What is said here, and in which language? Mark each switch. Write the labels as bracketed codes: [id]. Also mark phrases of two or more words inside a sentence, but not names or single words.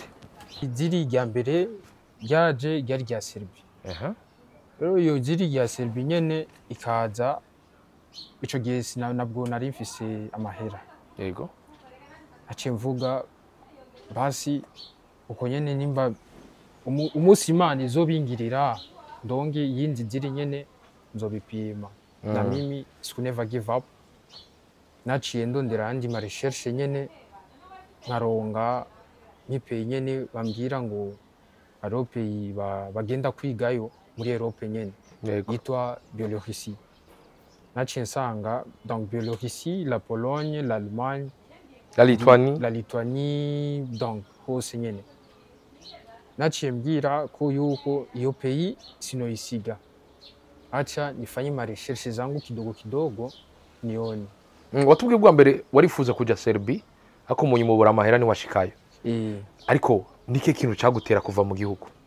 [rn] iziri rya mbere ryaje ryari rya Serbia rero iyo ziri rya Serbia nyene ikaza ico gihe nabwo nari mfise amahera yego aciye mvuga basi uko nyene nimba umunsi Imana izobingirira ndonge yindi ziri nyene nzobipima [sw] na mimi siku [en] never give up [rn] naciye ndondera andi ma recherche nyene nkaronga nk'ipeye nyene bambwira ngo Europe bagenda kwigayo muri Europe nyene yitwa Biélorussie naciye nsanga donc Biélorussie la Pologne l'Allemagne la Lituanie donc hose nyene naciye mbwira ko yuko iyo pays sinoyisiga [sw] acha nifanye ma recherche zangu kidogo nione [rn] watubwiye bwa mbere warifuza kuja Serbia ako munyuma bura amahera ni washikayo ariko nike kintu cyagutera kuva mu gihugu